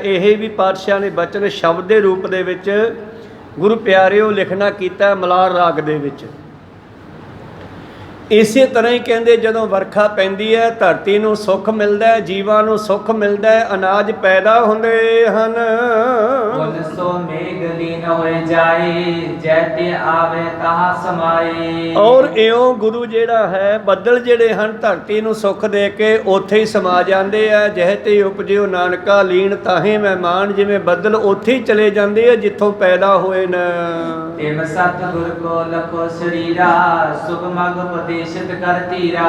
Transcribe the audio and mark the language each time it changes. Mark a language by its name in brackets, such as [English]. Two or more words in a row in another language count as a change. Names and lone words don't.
[Punjabi] ਇਹ ਵੀ ਪਾਤਸ਼ਾਹ ਨੇ ਬਚਨ ਸ਼ਬਦ ਦੇ ਰੂਪ ਦੇ ਵਿੱਚ ਗੁਰੂ ਪਿਆਰਿਓ ਲਿਖਣਾ ਕੀਤਾ ਮਲਾਰ ਰਾਗ ਦੇ ਵਿੱਚ। ਇਸੇ ਤਰ੍ਹਾਂ ਹੀ ਕਹਿੰਦੇ ਜਦੋਂ ਵਰਖਾ ਪੈਂਦੀ ਹੈ ਧਰਤੀ ਨੂੰ ਸੁੱਖ ਮਿਲਦਾ ਹੈ, ਜੀਵਾਂ ਨੂੰ ਸੁੱਖ ਮਿਲਦਾ ਹੈ, ਅਨਾਜ ਪੈਦਾ ਹੁੰਦੇ ਹਨ। ਮੇਘ ਲੀਨ ਹੋਏ ਜਾਏ ਜੈਤੇ ਆਵੇ ਤਹਾਂ ਸਮਾਏ। ਔਰ ਇਉਂ ਗੁਰੂ ਜਿਹੜਾ ਹੈ ਬੱਦਲ ਜਿਹੜੇ ਹਨ ਧਰਤੀ ਨੂੰ ਸੁੱਖ ਦੇ ਕੇ ਉੱਥੇ ਹੀ ਸਮਾ ਜਾਂਦੇ ਆ। ਜਿਹੇ ਤੇ ਉਪਜਿਓ ਨਾਨਕਾ ਲੀਨ ਤਾਹੇ ਮਹਿਮਾਨ, ਜਿਵੇਂ ਬੱਦਲ ਉੱਥੇ ਹੀ ਚਲੇ ਜਾਂਦੇ ਆ ਜਿੱਥੋਂ ਪੈਦਾ ਹੋਏ ਨੇ। ਤਿਮ ਸਤਿਗੁਰ ਕੋ ਲਖੋ ਸਰੀਰਾ ਸੁਖ ਮਗ ਉਪਦੇਸ਼ਿਤ ਕਰ ਧੀਰਾ।